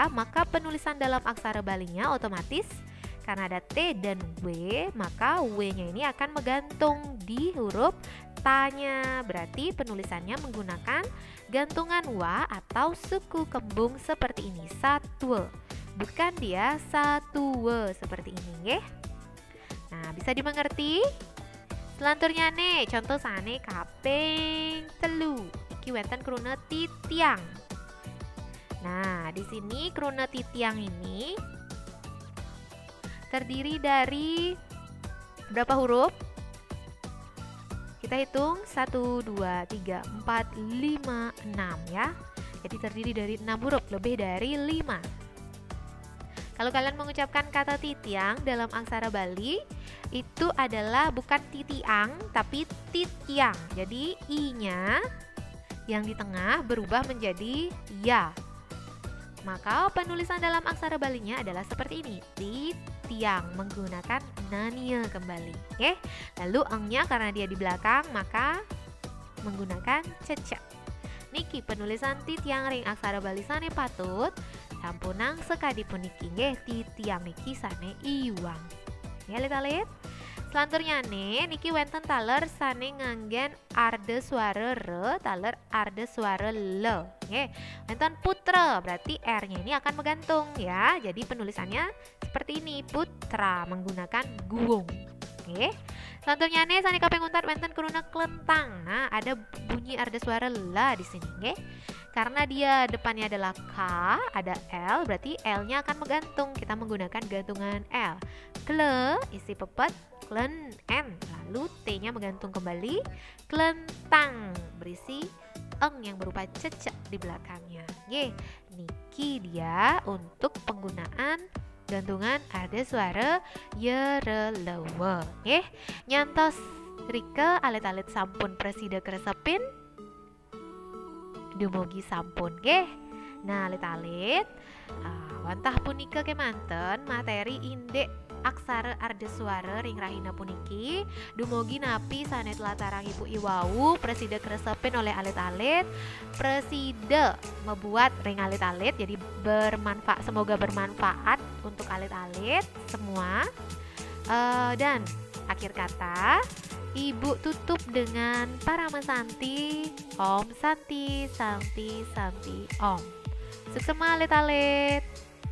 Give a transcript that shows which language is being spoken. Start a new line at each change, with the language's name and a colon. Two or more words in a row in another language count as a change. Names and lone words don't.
Indonesian: Maka penulisan dalam aksara Balinya otomatis karena ada T dan W, maka W-nya ini akan menggantung di huruf tanya. Berarti penulisannya menggunakan gantungan wa atau suku kembung seperti ini, satwa. Bukan dia satwa seperti ini, nggih. Nah, bisa dimengerti?
Balinese: Selanturnya nih, contoh sane kaping telu. Iki wonten kruna titiang.
Indonesian: Nah, di sini kruna titiang ini terdiri dari berapa huruf? Kita hitung 1, 2, 3, 4, 5, 6 ya. Jadi terdiri dari 6 huruf, lebih dari 5. Kalau kalian mengucapkan kata titiang dalam aksara Bali, itu adalah bukan titiang, tapi titiang. Jadi i-nya yang di tengah berubah menjadi ya. Maka penulisan dalam aksara Balinya adalah seperti ini, titiang, menggunakan nania kembali. Oke? Lalu eng-nya karena dia di belakang, maka menggunakan cecak.
Balinese: Niki penulisan titiang ring aksara Bali sane patut sampunang sekadi puniki nggih titiang niki sane iwang. Ya lit-alit. Selanturnya nih niki wenten taler sane nganggen arde suara re, taler arde suara le. Nggih. Wenten putra,
Indonesian: berarti R-nya ini akan menggantung ya. Jadi penulisannya seperti ini, putra menggunakan guung. Oke.
Balinese: Selanturnya nih sane kaping untat wenten kruna klentang.
Indonesian: Nah, ada bunyi arde suara la di sini, nggih. Karena dia depannya adalah K, ada L, berarti L-nya akan menggantung. Kita menggunakan gantungan L. Kle, isi pepet, klen, N. Lalu T-nya menggantung kembali, klentang, berisi eng yang berupa cecek di belakangnya. Ye, niki dia untuk penggunaan gantungan arde suara yerelewe.
Balinese: Nyantos rike alit-alit sampun presida kresepin dumugi sampun nggih. Nah, alit-alit wantah punika kemanten materi indek aksara arde suara ring rahina puniki dumugi napi sanet latarang ibu iwau presida kresepin oleh alit-alit.
Indonesian: Presida membuat
Balinese: ring alit-alit
Indonesian: jadi bermanfaat, semoga bermanfaat untuk alit-alit semua. Dan akhir kata Ibu tutup dengan Parama Santi, Om Santi, Santi, Santi, Om.
Balinese: Sukses alit-alit.